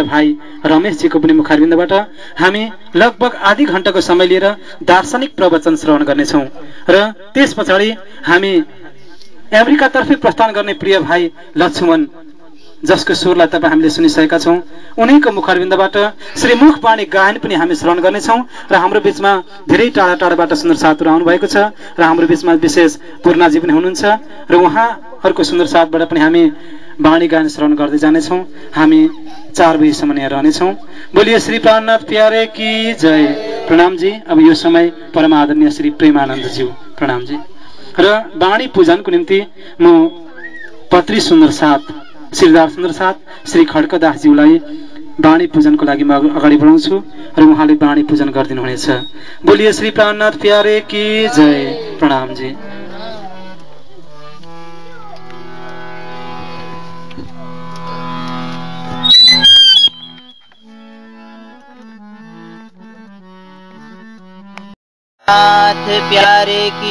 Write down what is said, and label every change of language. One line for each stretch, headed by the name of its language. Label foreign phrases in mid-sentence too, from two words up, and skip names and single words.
Nepali: भाइ रमेशजीको पनि मुखारविन्दबाट हामी लगभग आधी घण्टाको समय लिएर दार्शनिक प्रवचन श्रवण गर्नेछौँ र त्यस पछाडि हामी अमेरिकातर्फै प्रस्थान गर्ने प्रिय भाइ लक्ष्मण जसको स्वरलाई तपाईँ हामीले सुनिसकेका छौँ, उनीको मुखारविन्दबाट श्री मुखवाणी गायन पनि हामी श्रवण गर्नेछौँ र हाम्रो बिचमा धेरै टाढा टाढाबाट सुन्दर साथहरू आउनु भएको छ र हाम्रो बिचमा विशेष पूर्णाजी पनि हुनुहुन्छ र उहाँहरूको सुन्दर साथबाट पनि हामी वाणी गान श्रवण गर्दै जानेछौँ। हामी 4 बजीसम्म यहाँ रहनेछौँ।
Hindi: बोलिए श्री प्राणनाथ प्यारे की जय।
Nepali: प्रणाम जी। अब यो समय परम आदरणीय श्री प्रेमानन्द ज्यू, प्रणाम जी। र वाणी पूजनको निम्ति म पत्री सुन्दर साथ श्रीदार सुन्दर साथ श्री खड्कदासज्यूलाई वाणी पूजनको लागि म अगाडि बढाउँछु र उहाँले वाणी पूजन गरिदिनुहुनेछ।
Hindi: बोलिए श्री प्राणनाथ प्यारे की जय।
Nepali: प्रणाम जी।
Hindi: नाथ प्यारे की